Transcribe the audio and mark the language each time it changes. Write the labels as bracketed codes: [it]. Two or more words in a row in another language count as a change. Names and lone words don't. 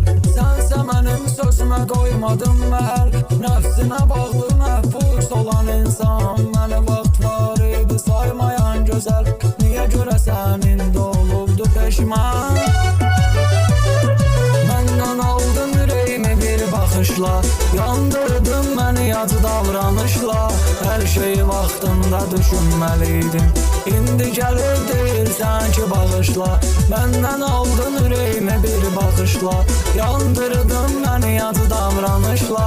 [az] Sənsə mənim sözümə doymadın məhər, nəfsinə bağlı məhbus olan insan. Məni vaxt var idi saymayan gözəl, niyə görə sənin də olubdu peşman? [tr] Məndən aldın yüreğimi bir bakışla, yandırdın beni yad davranışla. Her şeyi vaxtında düşünmeliydin, indi gelip değilsen ki bağışla. Benden aldın yüreğimi bir bakışla, yandırdın beni yad davranışla.